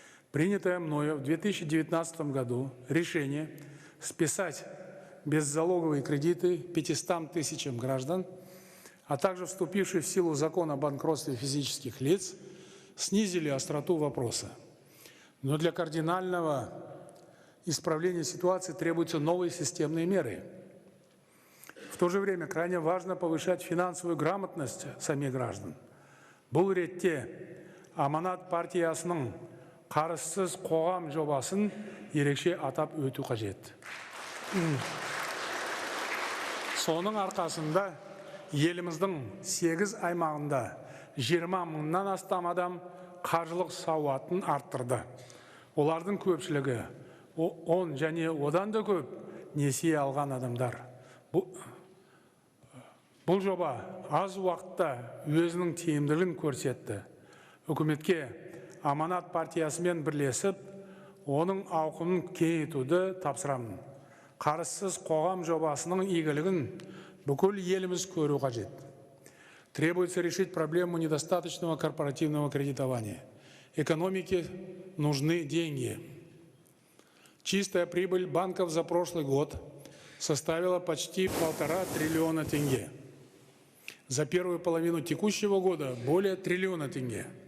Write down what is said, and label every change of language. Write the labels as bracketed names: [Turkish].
[Russian] Принятое мною в 2019 году решение списать беззалоговые кредиты 500 тысячам граждан, а также вступивший в силу закон о банкротстве физических лиц, снизили остроту вопроса. Но для кардинального исправления ситуации требуются новые системные меры. В то же время крайне важно повышать финансовую грамотность самих граждан. [Kazakh] Бұл ретте Аманат партиясының қарызсыз қоғам жобасын ерекше атап өту қажет. Соның арқасында еліміздің 8 аймағында 20 мыңнан астам адам қаржылық сауатын арттырды. Олардың көпшілігі 10 және одан да көп несие алған адамдар. Бұл жоба аз уақытта өзінің тиімділігін көрсетті. Үкіметке Аманат партиясымен бірлесіп, оның ауқымын кеңейтуді тапсырамын. Қарызсыз қоғам жобасының игілігін бүкіл еліміз көру қажет. [Russian] Требуется решить проблему недостаточного корпоративного кредитования. Экономике нужны деньги. Чистая прибыль банков за прошлый год составила почти 1,5 триллиона тенге. За первую половину текущего года более триллиона тенге.